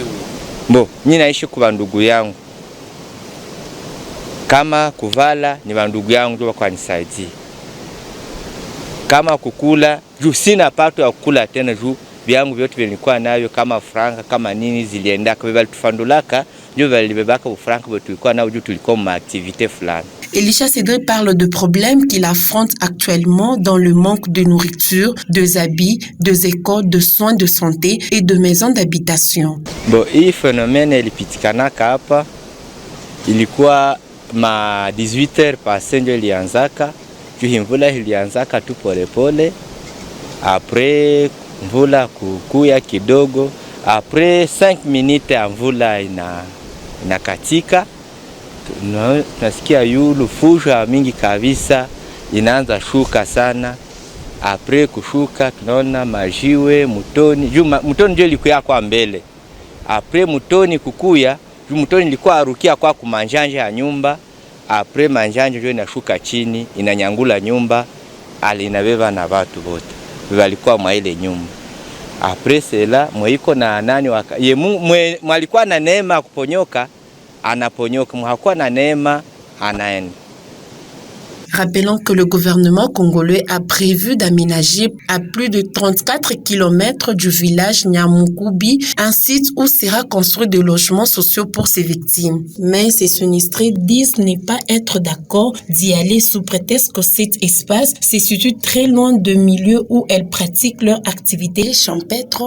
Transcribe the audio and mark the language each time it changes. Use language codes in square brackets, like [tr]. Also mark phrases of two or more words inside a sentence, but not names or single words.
[sw] Mbo, mimi naishi kwa ndugu yangu. Kama kuvala ni wandugu yangu ndio wakanisaidia. kama kukula juu sina pato ya kukula tena juu vyangu vyote vilikuwa navyo kama franka kama nini ziliendaka beba tufandulaka ndio valibebaka ufranka bwe tulikuwa nao juu tulikuwa ma activité fulani. [fr] Elisha Cédré parle de problèmes qu'il affronte actuellement dans le manque de nourriture, de habits, de écoles, de soins de santé et de maisons d'habitation. [sw] Bon, hii phénomène ilipitikanaka hapa ilikuwa ma 18h passé ndio ilianzaka. Juu mvula ilianzaka tu polepole. Après mvula kukuya kidogo. Après 5 minutes ya mvula inakatika. Tunasikia yulu fusha mingi kabisa inaanza shuka sana. Après kushuka tunaona majiwe mutoni. Juu mutoni ndio ilikuwa kwa mbele. Après mutoni kukuya, juu mutoni ilikuwa arukia kwa kumanjanja ya nyumba. Après manjanja ndio inashuka chini, inanyangula nyumba, alinabeba na watu wote. Walikuwa mwa ile nyumba. [fr] Après cela [sw] mwiko na nani mwalikuwa na neema kuponyoka, anaponyoka, mhakuwa na neema anaenda. [fr] Rappelons que le gouvernement congolais a prévu d'aménager à plus de 34 km du village Nyamukubi un site où sera construit des logements sociaux pour ces victimes. Mais ces sinistrés disent ne pas être d'accord d'y aller sous prétexte que cet espace se situe très loin de milieux où elles pratiquent leur activité champêtre.